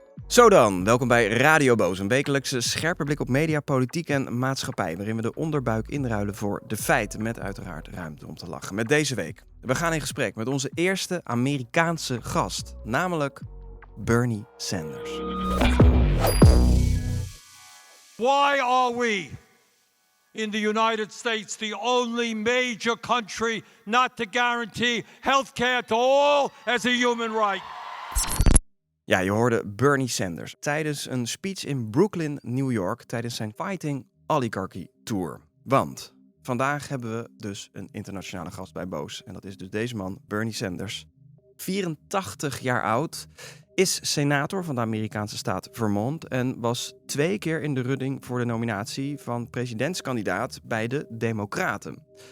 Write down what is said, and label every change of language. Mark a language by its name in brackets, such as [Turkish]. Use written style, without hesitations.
[Dutch] Zo dan, welkom bij Radio BOOS, een wekelijkse scherpe blik op media, politiek en maatschappij, waarin we de onderbuik inruilen voor de feiten, met uiteraard ruimte om te lachen. Met deze week, we gaan in gesprek met onze eerste Amerikaanse gast, namelijk Bernie Sanders. [English] Why are we in the United States the only major country not to guarantee health care to all as a human right? [Dutch] Ja, je hoorde Bernie Sanders tijdens een speech in Brooklyn, New York, tijdens zijn Tegen de Oligarchie tour. Want vandaag hebben we dus een internationale gast bij BOOS. En dat is dus deze man, Bernie Sanders. 84 jaar oud, is senator van de Amerikaanse staat Vermont en was 2 keer in de running voor de nominatie van presidentskandidaat bij de Democraten.